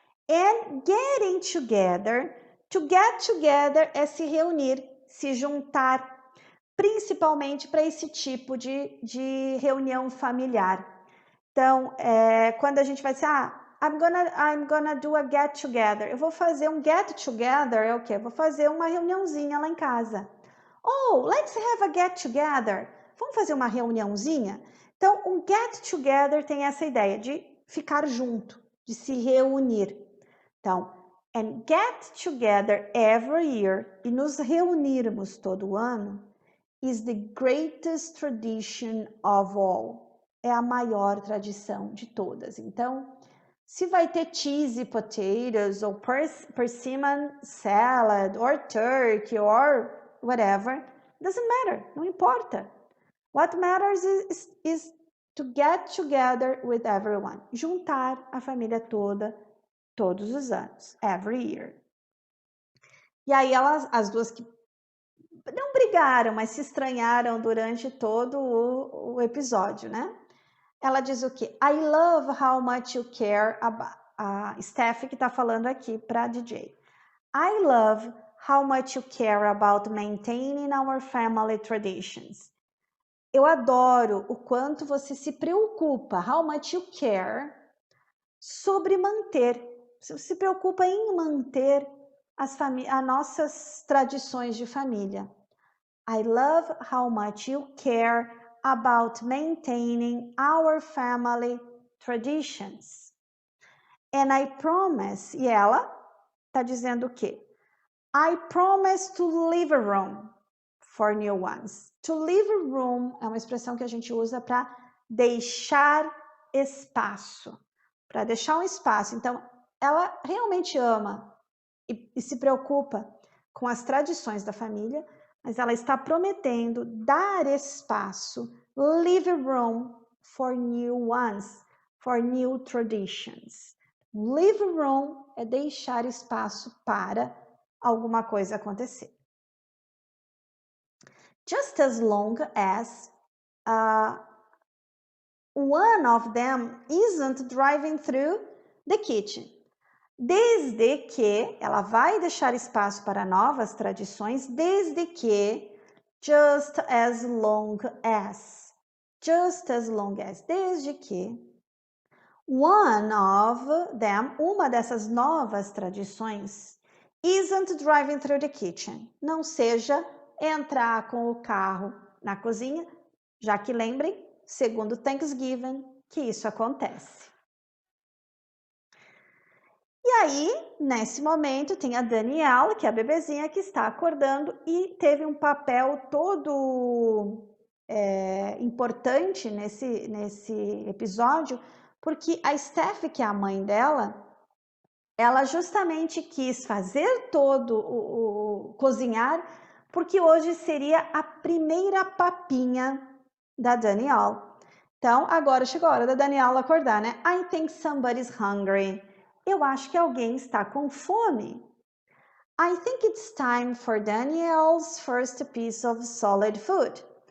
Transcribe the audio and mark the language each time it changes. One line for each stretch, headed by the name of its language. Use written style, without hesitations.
English: And getting together, to get together
Portuguese: é se reunir, se juntar, principalmente para esse tipo de reunião familiar. Então, quando a gente vai dizer,
English: I'm gonna do a get together.
Portuguese: Eu vou fazer um get together, é o quê? Eu vou fazer uma reuniãozinha lá em casa.
English: Oh, let's have a get together.
Portuguese: Vamos fazer uma reuniãozinha? Então, um get together tem essa ideia de ficar junto, de se reunir.
English: Então, and get together every year,
Portuguese: e nos reunirmos todo ano,
English: is the greatest tradition of all.
Portuguese: É a maior tradição de todas. Então, se vai ter cheesy potatoes, ou persimmon salad,
English: or turkey, or whatever, doesn't matter,
Portuguese: não importa.
English: What matters is to get together with everyone.
Portuguese: Juntar a família toda, todos os anos,
English: every year.
Portuguese: E aí as duas que não brigaram, mas se estranharam durante todo o episódio, né? Ela diz o quê?
English: I love how much you care about...
Portuguese: A Steph que tá falando aqui para DJ.
English: I love how much you care about maintaining our family traditions.
Portuguese: Eu adoro o quanto você se preocupa,
English: how much you care,
Portuguese: sobre manter. Você se preocupa em manter as nossas tradições de família.
English: I love how much you care about maintaining our family traditions. And I promise,
Portuguese: e ela está dizendo o quê?
English: I promise to leave a room for new ones. To leave a room
Portuguese: é uma expressão que a gente usa para deixar espaço. Para deixar um espaço. Então, ela realmente ama e se preocupa com as tradições da família, mas ela está prometendo dar espaço,
English: leave room for new ones, for new traditions. Leave room
Portuguese: é deixar espaço para alguma coisa acontecer.
English: Just as long as one of them isn't driving through the kitchen.
Portuguese: Desde que ela vai deixar espaço para novas tradições, desde que
English: just as long as,
Portuguese: desde que
English: one of them,
Portuguese: uma dessas novas tradições,
English: isn't driving through the kitchen,
Portuguese: não seja entrar com o carro na cozinha, já que lembrem, segundo Thanksgiving, que isso acontece. E aí, nesse momento, tem a Daniela, que é a bebezinha que está acordando e teve um papel todo importante nesse episódio, porque a Steph, que é a mãe dela, ela justamente quis fazer todo cozinhar porque hoje seria a primeira papinha da Danielle. Então, agora chegou a hora da Danielle acordar, né?
English: I think somebody's hungry.
Portuguese: Eu acho que alguém está com fome.
English: I think it's time for Danielle's first piece of solid food.